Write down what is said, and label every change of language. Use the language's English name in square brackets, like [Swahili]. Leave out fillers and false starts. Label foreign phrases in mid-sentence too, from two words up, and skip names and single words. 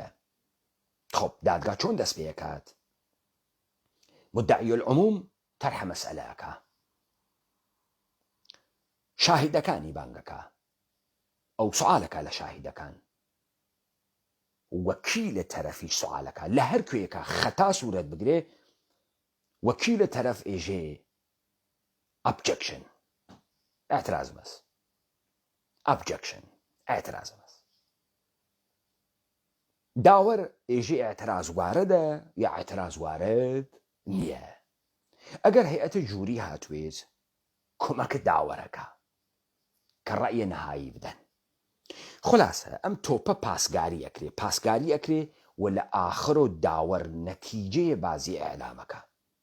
[Southern Kurdish] خب دادگا چۆن دەست پێ ئەکات؟ مدعی العموم تەرحە مەسئەلەکە، شاهیدەکانی بانگەکە، ئەو سوالەکە لە شاهیدەکان، وەکیلە تەرەفیش سوالەکە. لە هەر کوێیەکە خەتا سوورەت بگرێ، وەکیلە تەرەف ئێژێ objection، اعتراض بەس، objection، اعتراض بەس. داوەر ئێژێ اعتراض واردە یا اعتراض وارد نییە. ئەگەر هەیئەتە ژووری هاتوێت کۆمەکە داوەرەکە کە ڕەیە نەهایی بدەن. خلاصە ئەم تۆپە پاسگاری ئەکرێ و لە ئاخرۆ داوەر نەتیجەیە بازی ئەعلامەکە.